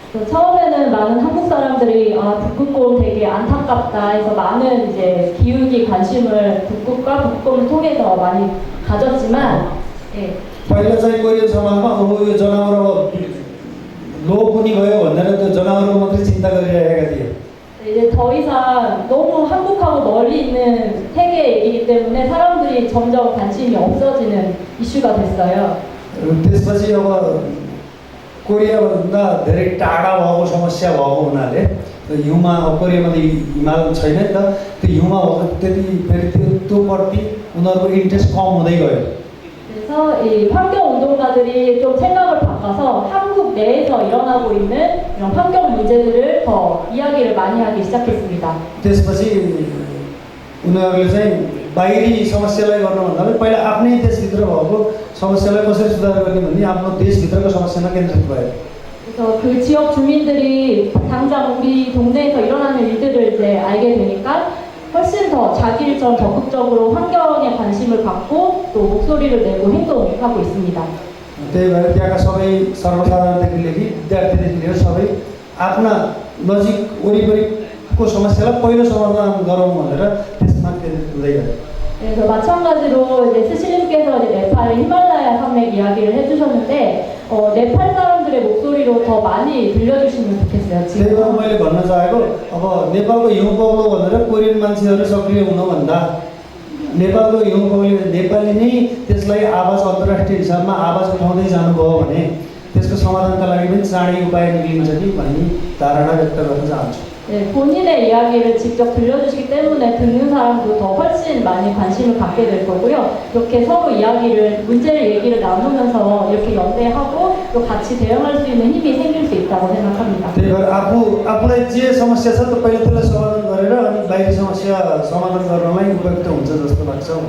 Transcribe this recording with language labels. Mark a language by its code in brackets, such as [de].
[ko] 처음에는 많은 한국 사람들이 북극곰 되게 안타깝다 해서 많은 이제 기후기 관심을 북극과 북극곰을 통해서 많이 가졌지만 [ne] पहिला चाहिँ कोरियन समाजमा अब यो जनावर अब लोप हुने गयो भनेर त्यो जनावरको मात्रै चिन्ता गरिरहेका थिए। [ko] 이제 더 이상 너무 한국하고 멀리 있는 세계 얘기이기 때문에 사람들이 점점 관심이 없어지는 이슈가 됐어요. [ne] त्यसपछि अब कोरियाभन्दा धेरै टाढा भएको समस्या भएको हुनाले हिउँमा अब कोरियामा त हिमाल छैन नि त, त्यो हिउँमा भएको त्यति फेरि त्योप्रति उनीहरूको इन्ट्रेस्ट कम हुँदै गयो। [ko] 그래서 이 환경 운동가들이 좀 생각을 바꿔서 한국 내에서 일어나고 있는 이런 환경 문제들을 더 이야기를 많이 하기 시작했습니다. [ne] त्यसपछि उनीहरूले चाहिँ बाहिरी समस्यालाई गर्नुभन्दा पनि पहिला आफ्नै देशभित्र भएको समस्यालाई कसरी सुधार गर्ने भन्ने आफ्नो देशभित्रको समस्यामा केन्द्रित भयो। [ko] 그래서 그 지역 주민들이 당장 우리 동네에서 일어나는 일들을 이제 알게 되니까 훨씬 더 자기를 좀 적극적으로 환경에 관심을 갖고 또 목소리를 내고 행동하고 있습니다. [ne] त्यही भएर त्यहाँका सबै सर्वसाधारणदेखि लिएर विद्यार्थीदेखि लिएर सबै आफ्ना नजिक वरिपरिको समस्यालाई पहिलो समाधान गरौँ भनेर त्यसमा केन्द्रित हुँदै गयो। [ko] 그래서 마찬가지로 이제 스실님께서 이제 네팔 히말라야 산맥 이야기를 해주셨는데 네팔 사람들의 목소리로 더 많이 들려주시면 좋겠어요. [ne] त्यही भएर मैले भन्न चाहेको अब नेपालको हिउँ पग्लो भनेर कोरियन मान्छेहरू सक्रिय हुनुभन्दा नेपालको हिउँ पग्लो नेपाली नै त्यसलाई आवाज अन्तर्राष्ट्रिय हिसाबमा आवाज उठाउँदै जानुभयो भने त्यसको समाधानका लागि पनि चाँडै उपाय निक्लिन्छ कि भन्ने धारणा व्यक्त गर्न चाहन्छु। [ko] 네, 본인의 이야기를 직접 들려주시기 때문에 듣는 사람도 더 훨씬 많이 관심을 갖게 될 거고요. 이렇게 서로 이야기를, 문제를 얘기를 나누면서 이렇게 연대하고 또 같이 대응할 수 있는 힘이 생길 수 있다고 생각합니다. [ne] त्यही भएर आफूलाई जे समस्या छ त पहिले त्यसलाई समाधान गरेर अनि बाहिरी समस्या समाधान गर्नलाई उपयुक्त हुन्छ जस्तो लाग्छ।